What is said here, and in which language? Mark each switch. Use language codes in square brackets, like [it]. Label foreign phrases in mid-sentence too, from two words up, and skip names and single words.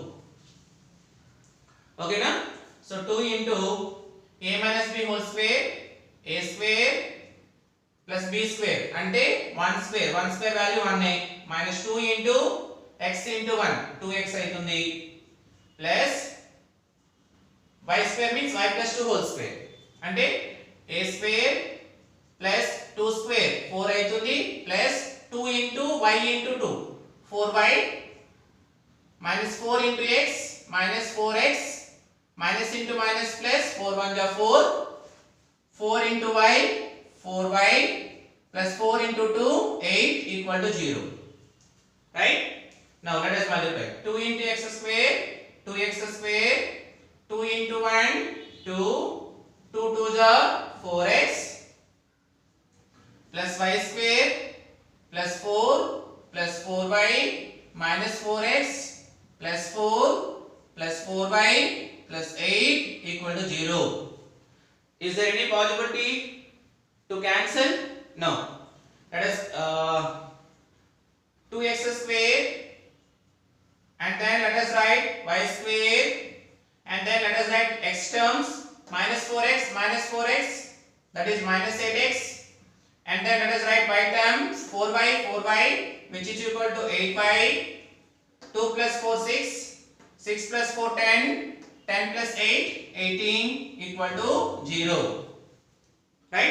[en] okay na? so 2 into a minus b whole square, a square plus b square అంటే 1 square value 1 minus 2 into x into 1 2x అవుతుంది plus y square means y plus 2 whole square అంటే a square plus 2 square 4 అవుతుంది plus 2 into y into 2 4y minus 4 into x minus 4x minus into minus plus 4 1 ja 4 4 into y 4y plus 4 into 2 8 equal to 0, right? Now let us multiply 2 into x square 2x square 2 into 1 2 2 2 ja 4x plus y square plus 4 plus 4y minus 4x plus 4 plus 4y plus 8 equal to 0. Is there any possibility to cancel? No. Let us 2x square and then let us write y square and then let us write x terms minus 4x that is minus 8x and then let us write y terms 4y which is equal to 8y 2 plus 4 6 6 plus 4 10 10 plus 8 18 equal to 0, right?